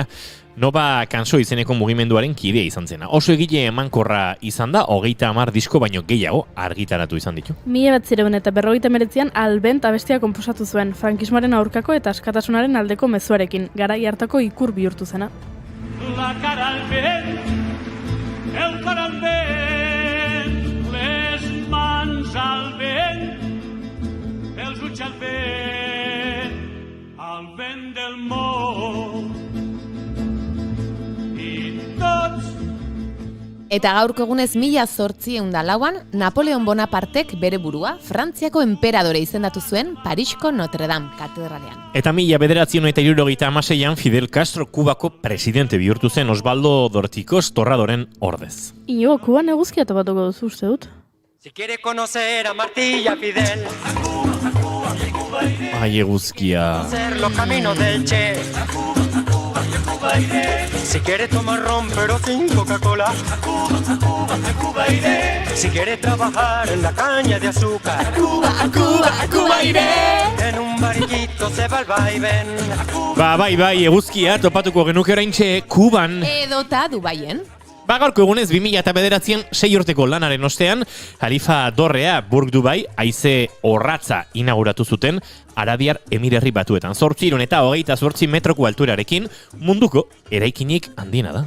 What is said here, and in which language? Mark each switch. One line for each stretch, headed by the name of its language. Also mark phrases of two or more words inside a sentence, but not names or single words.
Basque: Nova Kanso izeneko mugimenduaren kidea izan zena. Oso egile emankorra izan da, 30 disko baino gehiago argitaratu izan ditu. 1959an Albent abestia konposatu zuen, frankismoaren aurkako eta askatasunaren aldeko mezuarekin, garai hartako ikur bihurtu zena.
Catalan: La cara al vent, el cor al vent, les mans al vent, els ulls al vent del món.
Basque: Eta gaurko egunez 1804an Napoleon Bonapartek bere burua Frantziako enperadore izendatu zuen Parisko Notre Dame katedralean. Eta 1976an Fidel Castro Kubako presidente bihurtu zen Osvaldo Dorticos Torradoren ordez. Inigo, Kuban eguzkia topatuko duzu uste dut.
Spanish: Si quiere conocer a Martilla Fidel,
Basque: Ai, eguzkia.
Spanish: conocer los caminos del Che. Si quieres tomar ron pero sin Coca-Cola, si quieres trabajar en la caña de azúcar, A Cuba iré. en un barquito se va el vaivén.
Basque: Bai, eguzkia topatuko genuke oraintxe Kuban. Edota Dubaien. Gaurko egunez 2009an 6 urteko lanaren ostean, Halifa Dorrea, Burg Dubai, haize orratza inauguratu zuten Arabiar Emirerri Batuetan. 828 metroko alturarekin munduko eraikinik handiena da.